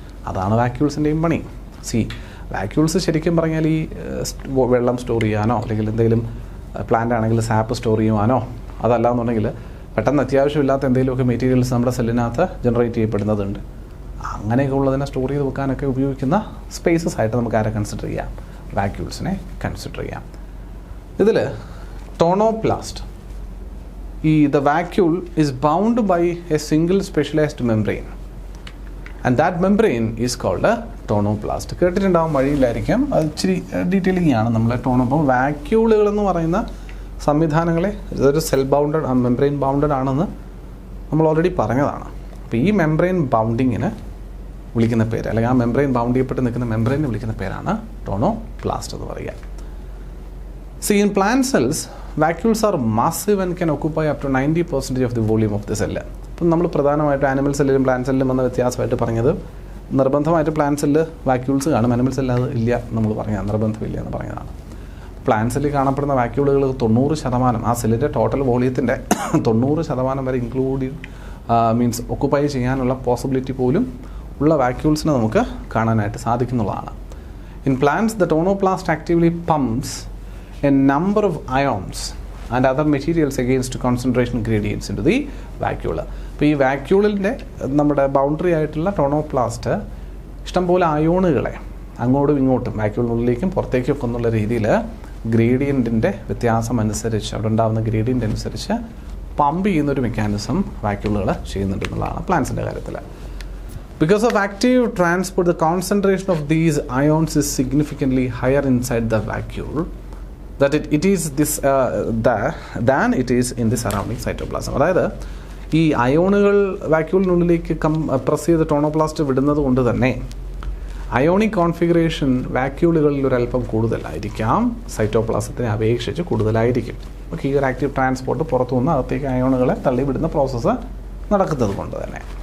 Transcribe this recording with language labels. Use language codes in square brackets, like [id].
[ml] അതാണ് വാക്യൂൾസിൻ്റെയും പണി. വാക്യൂൾസ് ശരിക്കും പറഞ്ഞാൽ ഈ വെള്ളം സ്റ്റോർ ചെയ്യാനോ അല്ലെങ്കിൽ എന്തെങ്കിലും പ്ലാന്റ് ആണെങ്കിൽ സാപ്പ് സ്റ്റോർ ചെയ്യുവാനോ അതല്ലാന്നുണ്ടെങ്കിൽ പെട്ടെന്ന് അത്യാവശ്യമില്ലാത്ത എന്തെങ്കിലുമൊക്കെ മെറ്റീരിയൽസ് നമ്മുടെ സെല്ലിനകത്ത് ജനറേറ്റ് ചെയ്യപ്പെടുന്നതുണ്ട്. അങ്ങനെയൊക്കെ ഉള്ളതിനെ സ്റ്റോർ ചെയ്ത് വെക്കാനൊക്കെ ഉപയോഗിക്കുന്ന സ്പേസസ് ആയിട്ട് നമുക്ക് ആരെ കൺസിഡർ ചെയ്യാം? വാക്യൂൾസിനെ കൺസിഡർ ചെയ്യാം. [en] ഇതിൽ tonoplast, the vacuole is bound by a single specialized membrane and that membrane is called a tonoplast. [ml] കേട്ടിട്ടുണ്ടാവും, വഴിയിലായിരിക്കും, അത് ഇച്ചിരി ഡീറ്റെയിലിംഗ് ആണ്. നമ്മളെ വാക്യൂളുകൾ എന്ന് പറയുന്ന സംവിധാനങ്ങളെ ഇതൊരു സെൽ ബൗണ്ടഡ് മെംബ്രെയിൻ ബൗണ്ടഡ് ആണെന്ന് നമ്മൾ ഓൾറെഡി പറഞ്ഞതാണ്. അപ്പോൾ ഈ മെംബ്രെയിൻ ബൗണ്ടിങ്ങിന് വിളിക്കുന്ന പേര്, അല്ലെങ്കിൽ ആ മെംബ്രെയിൻ ബൗണ്ട് ചെയ്യപ്പെട്ട് നിൽക്കുന്ന മെംബ്രെയിനെ വിളിക്കുന്ന പേരാണ് ടോണോപ്ലാസ്റ്റ് എന്ന് പറയുക. [en] See, in plant cells, vacuoles are massive and can occupy up to 90% of the volume of the cell. [ml] അപ്പം നമ്മൾ പ്രധാനമായിട്ടും ആനിമൽ സെല്ലിലും പ്ലാന്റ് സെല്ലിലും വന്ന വ്യത്യാസമായിട്ട് പറഞ്ഞത്, നിർബന്ധമായിട്ട് പ്ലാന്റ് സെല്ല് വാക്യൂൾസ് കാണും, ആനിമൽ സെല്ല് അത് ഇല്ല നമ്മൾ പറഞ്ഞതാണ്, നിർബന്ധമില്ല എന്ന് പറഞ്ഞതാണ്. പ്ലാന്റ് സെല്ലിൽ കാണപ്പെടുന്ന വാക്യൂളുകൾ 90%, ആ സെല്ലിൻ്റെ ടോട്ടൽ വോളിയത്തിൻ്റെ 90% വരെ മീൻസ് ഒക്കുപ്പൈ ചെയ്യാനുള്ള പോസിബിലിറ്റി പോലും ഉള്ള വാക്യൂൾസിനെ നമുക്ക് കാണാനായിട്ട് സാധിക്കുന്നുള്ളതാണ്. [en] In plants the tonoplast actively pumps a number of ions and other materials against concentration gradients into the vacuole. [ml] അപ്പോൾ ഈ വാക്യൂളിൻ്റെ നമ്മുടെ ബൗണ്ടറി ആയിട്ടുള്ള ടോണോപ്ലാസ്റ്റ് ഇഷ്ടംപോലെ അയോണുകളെ അങ്ങോട്ടും ഇങ്ങോട്ടും വാക്യൂളിനുള്ളിലേക്കും പുറത്തേക്കൊക്കെ എന്നുള്ള രീതിയിൽ ഗ്രേഡിയൻറ്റിൻ്റെ വ്യത്യാസം അനുസരിച്ച്, അവിടെ ഉണ്ടാകുന്ന ഗ്രേഡിയൻ്റ് അനുസരിച്ച് പമ്പ് ചെയ്യുന്നൊരു മെക്കാനിസം വാക്യൂളുകൾ ചെയ്യുന്നുണ്ട് എന്നുള്ളതാണ് പ്ലാന്റ്സിൻ്റെ കാര്യത്തിൽ. [en] Because of active transport, the concentration of these ions is significantly higher inside the vacuole that it is this than it is in the surrounding cytoplasm. [ml] അതായത് ഈ അയോണുകൾ വാക്യൂളിനുള്ളിലേക്ക് പ്രസ് ചെയ്ത് ടോണോപ്ലാസ്റ്റ് വിടുന്നത് കൊണ്ട് തന്നെ അയോണിക് കോൺഫിഗറേഷൻ വാക്യൂളുകളിൽ ഒരല്പം കൂടുതലായിരിക്കാം, സൈറ്റോപ്ലാസത്തിനെ അപേക്ഷിച്ച് കൂടുതലായിരിക്കും. ഓക്കെ, ഈ ഒരു ആക്റ്റീവ് ട്രാൻസ്പോർട്ട് പുറത്തുനിന്ന് അകത്തേക്ക് അയോണുകളെ തള്ളിവിടുന്ന പ്രോസസ്സ് നടക്കുന്നത് കൊണ്ട് തന്നെ.